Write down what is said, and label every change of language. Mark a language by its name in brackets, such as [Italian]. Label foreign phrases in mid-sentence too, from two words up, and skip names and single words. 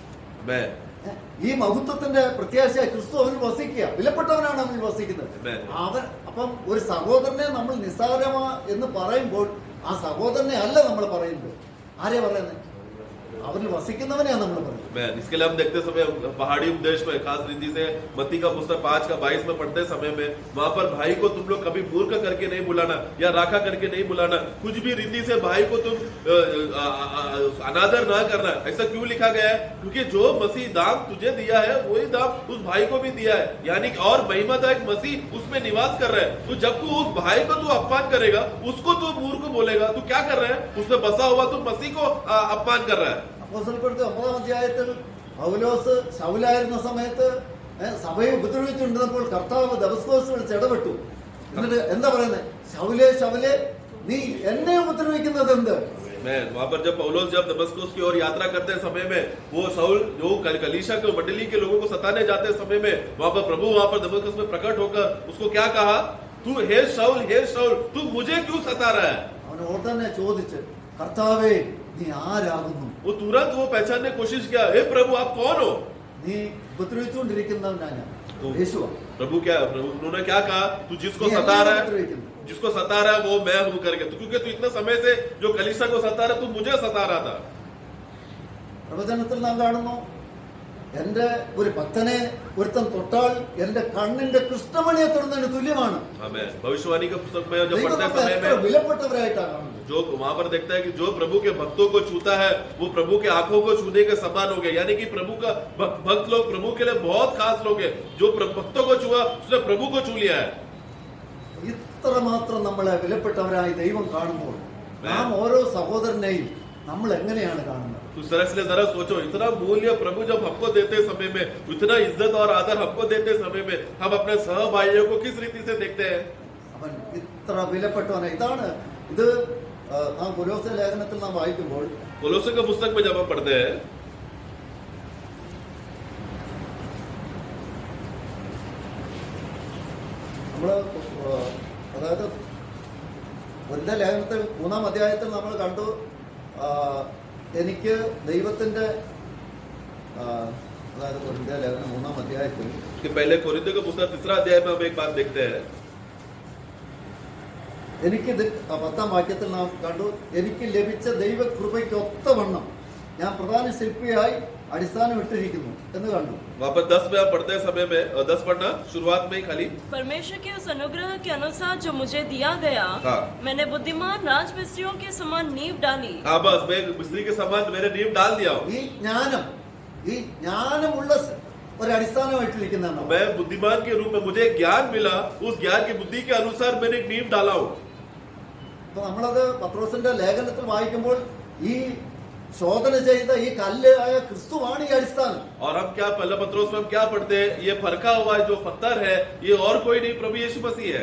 [Malayalam] ഈ മഹത്വത്തിന്റെ പ്രത്യാശയായി ക്രിസ്തു അവനിൽ വസിക്കുക, വിലപ്പെട്ടവനാണ് അവനിൽ വസിക്കുന്നത്. അപ്പം ഒരു സഹോദരനെ നമ്മൾ നിസ്സാരമാ എന്ന് പറയുമ്പോൾ ആ സഹോദരനെ അല്ല നമ്മൾ പറയുന്നത്. ആരെയാ പറയുന്നത്? അവരിൽ വസിക്കുന്നവനെയാണ് നമ്മൾ പറയുന്നത്. [Hindi] इसके लिए हम देखते समय पहाड़ी उपदेश में खास रीति से मत्ती का पुस्तक 5:22 में पढ़ते समय में वहां पर भाई को तुम लोग कभी मूर्ख करके नहीं बुलाना या राखा करके नहीं बुलाना, कुछ भी रीति से भाई को तुम अनादर ना करना. ऐसा क्यों लिखा गया है? क्योंकि जो मसीह दाम तुझे दिया है वही दाम उस भाई को भी दिया है. यानी और महिमादायक मसीह उसमें निवास कर रहा है. तो जब तू उस भाई को तू अपमान करेगा, उसको तू मूर्ख बोलेगा, तू क्या कर रहा है? उसमें बसा हुआ तू मसीह को अपमान कर रहा है. [Malayalam] അപ്പോസ്തലപ്രവൃത്തി 9-ാം അധ്യായത്തിൽ പൗലോസ് ശൗലായിരുന്ന സമയത്ത് സഭയെ ഉപദ്രവിച്ചുകൊണ്ടിരുന്നപ്പോൾ കർത്താവ് ദമസ്കോസ് വിളിച്ച് ഇടപെട്ടു. എന്നിട്ട് എന്താ പറയുന്നത്? ശൗലേ ശൗലേ നീ എന്നെ ഉപദ്രവിക്കുന്നത് എന്ത്? [Hindi] वहां पर जब पौलुस जब दमस्कुस की ओर यात्रा करते समय में वो शाऊल जो कलीसिया के मंडली के लोगों को सताने जाते समय में वहां पर प्रभु वहां पर दमस्कुस में प्रकट होकर उसको क्या कहा, तू हे शाऊल तू मुझे क्यों सता रहा है? [Malayalam] അവൻ ഉടനെ ചോദിച്ച്, കർത്താവേ നീ ആരാകുന്നു? [Hindi] वो तुरंत वो पहचानने की कोशिश किया, हे प्रभु आप कौन हो? [Malayalam] നീ ഉപദ്രവിച്ചുകൊണ്ടിരിക്കുന്നവനാ ഞാൻ. യേശുവാ. [Hindi] प्रभु उन्होंने क्या कहा, तू जिसको सता रहा है वो मैं हूं करके. तो क्योंकि तू इतना समय से जो कलीसिया को सता रहा, तू मुझे सता रहा था. [Malayalam] പ്രവചനത്തിൽ നാം കാണുന്നു, എന്റെ ഒരു ഭക്തനെ ഒരുത്തൻ തൊട്ടാൽ എന്റെ കണ്ണിന്റെ കൃഷ്ണമണിയെ തൊടുന്നതിന് തുല്യമാണ്. [Hindi] भविष्यवाणी के पुस्तक में जब पढ़ते समय में [Malayalam] വിലപ്പെട്ടവരായിട്ടാണ് കാണുന്നത്. [Hindi] जो वहां पर देखता है कि जो प्रभु के भक्तों को छूता है वो प्रभु के आंखों को छूने के समान हो गया. यानी कि प्रभु का भक्त लोग प्रभु के लिए बहुत खास लोग हैं. जो भक्तों को छुआ उसने प्रभु को छू लिया है. [Malayalam] ഇത്രമാത്രം നമ്മളെ വിലപ്പെട്ടവരായി ദൈവം കാണുമ്പോൾ നാം ഓരോ സഹോദരനെയും നമ്മൾ എങ്ങനെയാണ് കാണുന്നത്? [Hindi] तो इसलिए जरा सोचो, इतना मूल्य प्रभु जब हमको देते समय में, इतना इज्जत और आदर हमको देते समय में, हम अपने सह भाइयों को किस रीति से देखते हैं? [Malayalam] അവൻ ഇത്ര വിലപ്പെട്ടവനെ. ഇതാണ് ഇത് നാം കൊലോസ്യ ലേഖനത്തിൽ നാം വായിക്കുമ്പോൾ, [Hindi] कोलोसे के पुस्तक में जब हम पढ़ते हैं [Malayalam] നമ്മള് അതായത് കൊരിന്ത്യർ ലേഖനത്തിൽ 3-ാം അധ്യായത്തിൽ നമ്മൾ കണ്ടു, എനിക്ക് ദൈവത്തിന്റെ അതായത് കൊരിന്ത്യർ ലേഖനം 3-ാം അധ്യായത്തിൽ [Hindi] पहले कोरिन्थियों के पुस्तक 3 अध्याय में हम एक बात देखते हैं. [Malayalam] എനിക്കിത് 10-ാം വാക്യത്തിൽ നാം കണ്ടു, എനിക്ക് ലഭിച്ച ദൈവകൃപയ്ക്ക് ഒത്തവണ്ണം ഞാൻ പ്രധാന ശില്പിയായി അടിസ്ഥാനം ഇട്ടിരിക്കുന്നു എന്ന് കണ്ടു. [Hindi] वहां पर 10 में आप पढ़ते समय में 10 पढ़ना शुरुआत में ही खाली, परमेश्वर के उस अनुग्रह के अनुसार जो मुझे दिया गया, मैंने बुद्धिमान राजमिस्त्रियों के समान नींव डाली. हाँ बस मैं मिस्त्री के समान मैंने नींव डाल दिया हूँ. [Malayalam] ഈ ജ്ഞാനമുള്ള ഒരു അടിസ്ഥാനമായിട്ടിരിക്കുന്നതാണ്. [Hindi] मैं बुद्धिमान के रूप में मुझे ज्ञान मिला, उस ज्ञान की बुद्धि के अनुसार मैंने एक नींव डाला हूँ. [Malayalam] അപ്പൊ നമ്മളത് പത്രോസിന്റെ ലേഖനത്തിൽ വായിക്കുമ്പോൾ ഈ ശോധന ചെയ്ത ഈ കല്ല് ആയ ക്രിസ്തുവാണ് ഈ അടിസ്ഥാനം. [Hindi] और हम क्या पहला पत्रोस में हम क्या पढ़ते हैं? ये फरका हुआ जो पत्थर है ये और कोई नहीं, प्रभु यीशु मसीह है.